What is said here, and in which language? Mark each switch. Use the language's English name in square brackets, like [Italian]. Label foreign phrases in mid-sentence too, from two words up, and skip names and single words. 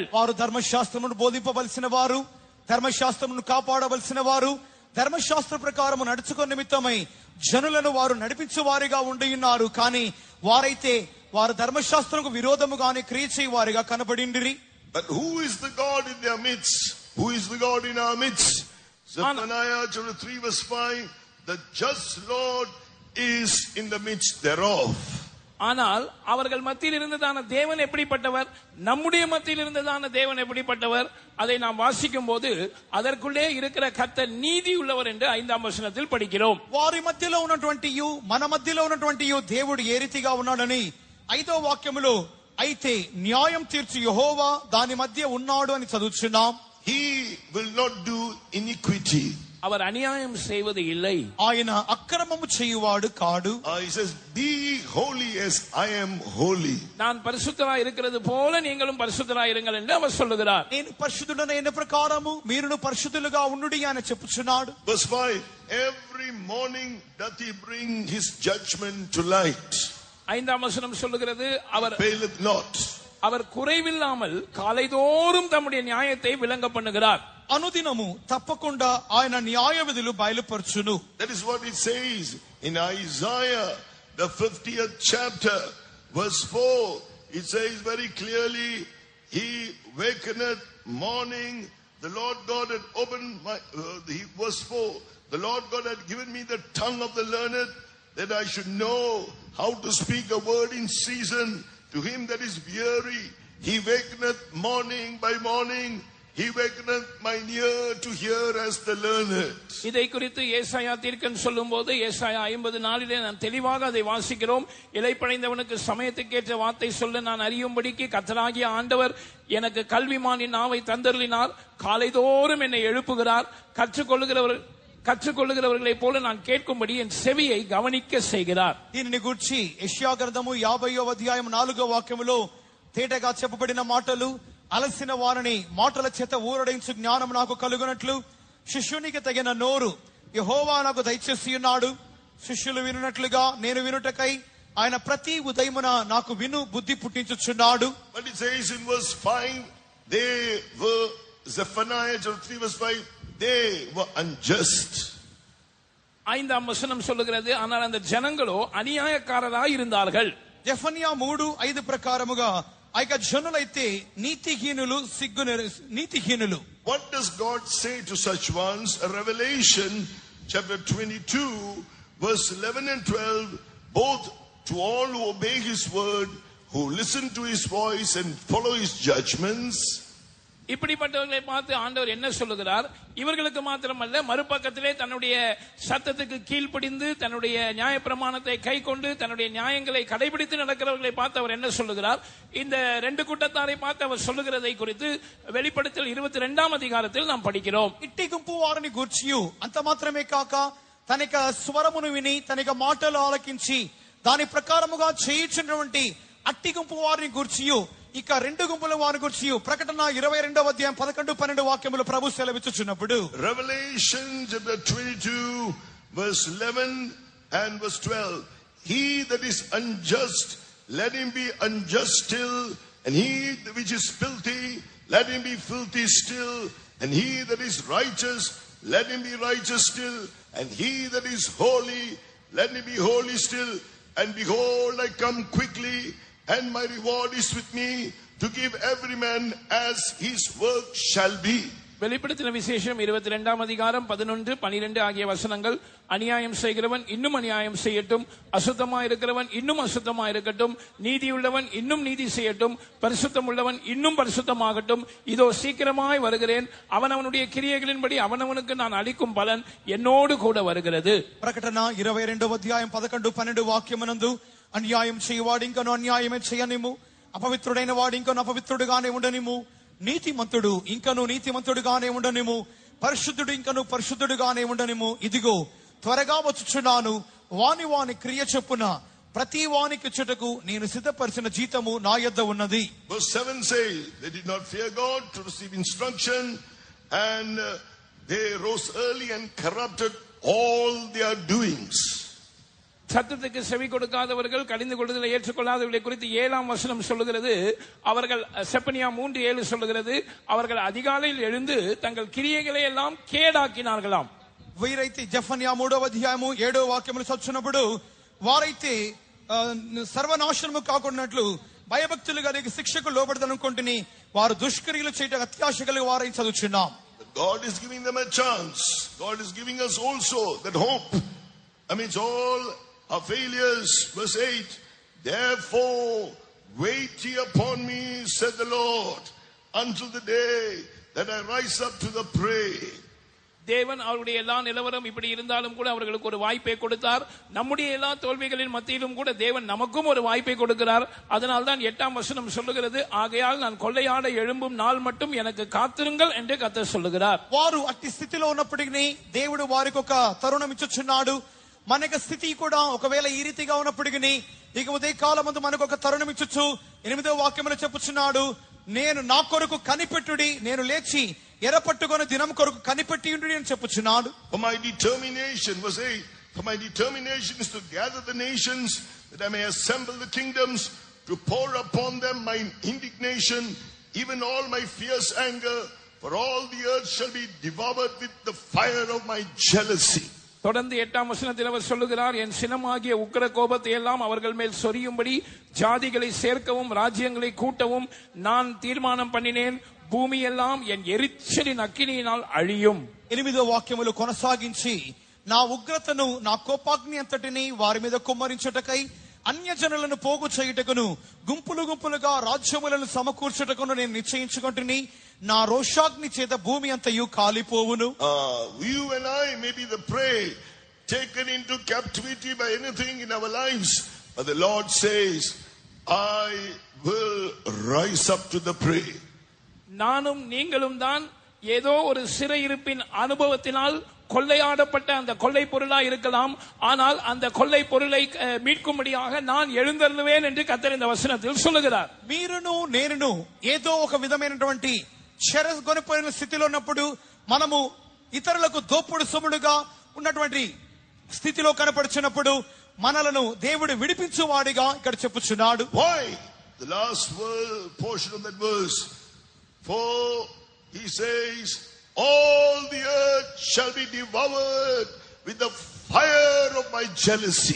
[Telugu] వారు ధర్మశాస్త్రమును బోధింపవలసిన వారు, ధర్మశాస్త్రమును కాపాడవలసిన వారు, ధర్మశాస్త్ర ప్రకారము నడుచుకున్న నిమిత్తమై జనులను వారు నడిపించే వారిగా ఉండి ఉన్నారు. కానీ వారైతే వారు ధర్మశాస్త్రకు విరోధముగానే క్రియ చేయవారిగా కనబడిండిరి. [English] But who is the God in their midst? Who is the God in our midst? Zephaniah chapter 3 verse 5, the just Lord is in the midst thereof. [Tamil] ஆனால் அவர்கள் மத்தியில் இருந்ததான தேவன் எப்படிப்பட்டவர், நம்முடைய மத்தியில் இருந்ததான தேவன் எப்படிப்பட்டவர், அதை நாம் வாசிக்கும் போது அதற்குள்ளே இருக்கிற கர்த்தர் நீதி உள்ளவர் என்று 5ஆம் வசனத்தில் படிக்கிறோம். [Telugu] వారి మధ్యలో ఉన్నటువంటి మన మధ్యలో ఉన్నటువంటి దేవుడు ఏ రీతిగా ఉన్నాడని 5వ వాక్యములో అయితే న్యాయం తీర్చు యెహోవా దాని మధ్య ఉన్నాడు అని చదువుచున్నాం. [English] He will not do iniquity. [Tamil] அவர் அநியாயம் செய்வது இல்லை. [Telugu] ఆయన అక్రమము చేయువాడు కాడు. [English] He says, be holy as I am holy. [Tamil] நான் பரிசுத்தராய் இருக்கிறது போல நீங்களும் பரிசுத்தராய் இருங்கள் என்று அவர் சொல்லுகிறார். [Telugu] నేను పరిశుద్ధుడైన ప్రకారము మీరును పరిశుద్ధులుగా ఉండుడి అని చెప్పుచున్నాడు. [English] Verse 5, every morning doth he bring his judgment to light. [Tamil] 5ஆம் வசனம் சொல்லுகிறது, [English] faileth not. [Tamil] அவர் குறைவில்லாமல் காலைதோறும் தம்முடைய நியாயத்தை விளங்க பண்ணுகிறார். [Telugu] అనుదినము తప్పకుండా ఆయన న్యాయ విధులు బయలుపరచును. [English] That is what it says in Isaiah the 50th chapter verse 4. It says very clearly, he wakeneth morning, the Lord God had opened my verse 4, the Lord God had given me the tongue of the learned, that I should know how to speak a word in season to him that is weary. He wakeneth morning by morning, he wakeneth mine ear to hear as the learned. [Tamil] இதை குறித்து ஏசாயா தீர்க்கன் சொல்லும்போது ஏசாயா 54 நாம் தெளிவாக அதை வாசிக்கிறோம். இளைப்படைந்தவனுக்கு சமயத்துக்கேற்ற வார்த்தை சொல்ல நான் அறியும்படிக்கு கர்த்தராகிய ஆண்டவர் எனக்கு கல்விமானின் நாவை தந்தருளினார். காலைதோறும் என்னை எழுப்புகிறார். கற்றுக்கொள்ளுகிறவர்களை போல நான் கேட்கும்படி என் செவியை கவனிக்க செய்கிறார். [Telugu] దీనిని గూర్చి యెషయా గ్రంథము 50వ అధ్యాయం 4వ వాక్యములో తేటగా చెప్పబడిన మాటలు, అలసిన వారిని మాటల చేత ఊరడించు జ్ఞానం నాకు కలుగునట్లు శిష్యునికి తగిన నోరు యెహోవా నాకు దయచేసి ఉన్నాడు. శిష్యులు వినున్నట్లుగా నేను వినుటకై ఆయన ప్రతి ఉదయమున నాకు విను బుద్ధి పుట్టించుచున్నాడు. [English] But it says in verse 5, they were, Zephaniah 3 verse 5, they were unjust. [Tamil] 5ஆம் வசனம் சொல்லுகிறது, ஆனால் அந்த ஜனங்களோ அநியாயக்காரராய் இருந்தார்கள். [Telugu] జెఫన్యా 3:5 ప్రకారముగా ఆ యొక్క జనులైతే నీతిహీనులు. [English] What does God say to such ones? Revelation chapter 22 verse 11 and 12, both to all who obey his word, who listen to his voice and follow his judgments. [Tamil] இப்படிப்பட்டவர்களை பார்த்து ஆண்டவர் என்ன சொல்லுகிறார்? இவர்களுக்கு மாத்திரமல்ல, மறுபக்கத்திலே தன்னுடைய சத்தத்துக்கு கீழ்ப்படிந்து தன்னுடைய நியாயப்பிரமாணத்தை கை கொண்டு தன்னுடைய நியாயங்களை கடைபிடித்து நடக்கிறவர்களை பார்த்து அவர் என்ன சொல்லுகிறார்? இந்த ரெண்டு கூட்டத்தாரை பார்த்து அவர் சொல்லுகிறதை குறித்து வெளிப்படுத்தல் 22ஆம் அதிகாரத்தில் நாம் படிக்கிறோம். [Telugu] ఇట్టి గుంపు వారిని గూర్చియు అంత మాత్రమే కాక తన యొక్క స్వరమును విని తన యొక్క మాటలు ఆలకించి దాని ప్రకారముగా చేయుచున్నటువంటి అట్టి గుంపు వారిని గూర్చియు ఇక రెండు గుంపుల వారి గురించి ప్రకటన 22వ అధ్యాయం 11-12 వాక్యములు ప్రభు సెలవిచ్చుచున్నప్పుడు, [English] Revelation chapter 22 verse 11 and verse 12, he that is unjust, let him be unjust still, and he which is filthy, let him be filthy still, and he that is righteous, let him be righteous still, and he that is holy, let him be holy still. And behold, I come quickly, and my reward is with me, to give every man as his work shall be. [Tamil] வெளிப்படுத்தின விசேஷம் 22ஆம் அதிகாரம் 11, 12 ஆகிய வசனங்கள். அநியாயம் செய்கிறவன் இன்னும் அநியாயம் செய்யட்டும், அசுத்தமா இருக்கிறவன் இன்னும் அசுத்தமா இருக்கட்டும், நீதியுள்ளவன் இன்னும் நீதி செய்யட்டும், பரிசுத்தம் உள்ளவன் இன்னும் பரிசுத்தமாகட்டும். இதோ சீக்கிரமாய் வருகிறேன், அவனவனுடைய கிரியைகளின்படி அவனவனுக்கு நான் அளிக்கும் பலன் என்னோடு கூட வருகிறது. [Telugu] ప్రకటన 22వ అధ్యాయం 11, 12 వాక్యమునందు అన్యాయం చేయవాడు ఇంకను అన్యాయమే చేయనిము, అపవిత్రుడైన వాడు ఇంకను అపవిత్రుడుగానే ఉండనిము, నీతిమంతుడు ఇంకను నీతిమంతుడుగానే ఉండనిము, పరిశుద్ధుడు ఇంకను పరిశుద్ధుడుగానే ఉండనిము. ఇదిగో త్వరగా వచ్చుచున్నాను, వాని వాని క్రియ చొప్పున ప్రతి వానికి చుటకు నేను సిద్ధపరిచిన జీతము నా యొద్ద ఉన్నది. [English] Verse 7 says, they did not fear God to receive instruction, and they rose early and corrupted all their doings. [Tamil] சத்தத்துக்கு செவி கொடுக்காதவர்கள், கடிந்து கொள்ளுதலை ஏற்றுக்கொள்ளாதவர்களை குறித்து 7ஆம் வசனம் சொல்லுகிறது. அவர்கள் செப்பனியா 3:7 சொல்லுகிறது, அவர்கள் அதிகாலையில் எழுந்து தங்கள் கிரியைகளை எல்லாம் கேடாக்கினார்களாம். [Telugu] వీరైతే జెఫన్యా 3వ అధ్యాయము 7వ వాక్యములు చదువుతున్నప్పుడు వారైతే సర్వనాశనము కాకుండాట్లు భయభక్తులు కలిగి శిక్షకు లోబడదనుకుంటుని వారు దుష్క్రియలు చేయటకు అత్యాశ కలిగి వారై చదువుచున్నాం. [English] God is giving them a chance. God is giving us also that hope amidst all our failures. Verse 8, therefore wait ye upon me, said the Lord, until the day that I rise up to the prey. [Tamil] தேவன் அவருடைய எல்லா நிலவரம் இப்படி இருந்தாலும் கூட அவர்களுக்கு ஒரு வாய்ப்பை கொடுத்தார். நம்முடைய எல்லா தோல்விகளின் மத்தியிலும் கூட தேவன் நமக்கும் ஒரு வாய்ப்பை கொடுக்கிறார். அதனால்தான் 8ஆம் வசனம் சொல்லுகிறது, ஆகையால் நான் கொள்ளையாட எழும்பும் நாள் மட்டும் எனக்கு காத்திருங்கள் என்று கர்த்தர் சொல்லுகிறார். [Telugu] వారు అట్టి స్థితిలో ఉన్నప్పటికీ దేవుడు వారికి ఒక తరుణం ఇచ్చుచున్నాడు. మనకి స్థితి కూడా ఒకవేళ ఈ రీతిగా ఉన్నప్పటికీ ఇక ఉదయ కాలమందు మనకు ఒక తరుణం ఇచ్చు 8వ వాక్యములో చెప్పుచున్నాడు, నేను నా కొరకు కనిపెట్టుడి, నేను లేచి ఎరపట్టుకొని దినం కొరకు కనిపెట్టి ఉండి అని చెప్పుచున్నాడు. [English] For my determination, verse 8, for my determination is to gather the nations, that I may assemble the kingdoms, to pour upon them my indignation, even all my fierce anger, for all the earth shall be devoured with the fire of my jealousy. [Tamil] தொடர்ந்து 8ஆம் வசனத்தில் அவர் சொல்லுகிறார், என் சினமாகிய உக்கிர கோபத்தை எல்லாம் அவர்கள் மேல் சொரியும்படி ஜாதிகளை சேர்க்கவும் ராஜ்யங்களை கூட்டவும் நான் தீர்மானம் பண்ணினேன், பூமி எல்லாம் என் எரிச்சலின அக்னியினால் அழியும். [Telugu] 8వ వాక్యములు కొనసాగించి, నా ఉగ్రతను నా కోపాగ్ని అంతటిని వారి మీద కుమ్మరించుటకై అన్యజనులను పోగు చేయుటకును గుంపులు గుంపులుగా రాజ్యములను సమకూర్చుటకును నేను నిశ్చయించుకుంటుని, నా రోషాగ్ని చేత భూమి అంతయు కాలిపోవును. [English] You and I may be the prey, taken into captivity by anything in our lives, but the Lord says, I will rise up to the prey. [Tamil] நானும் நீங்களும் தான் ஏதோ ஒரு சிறையிருப்பின் அனுபவத்தினால் கொள்ளையாடப்பட்ட அந்த கொள்ளை பொருளா இருக்கலாம். ஆனால் அந்த கொள்ளை பொருளை மீட்கும்படியாக நான் எழுந்தருளுவேன் என்று கர்த்தர் இந்த வசனத்தில் சொல்லுகிறார். [Telugu] మీరును నేనును ఏదో ఒక విధమైనటువంటి చెరగొనిపోయిన స్థితిలో ఉన్నప్పుడు మనము ఇతరులకు దోపుడు సొమ్ముడుగా ఉన్నటువంటి స్థితిలో కనపడుచున్నప్పుడు మనలను దేవుడు విడిపించువాడిగా ఇక్కడ చెప్పుచున్నాడు. [English] Why? The last portion of that verse, for he says, all the earth shall be devoured with the fire of my jealousy.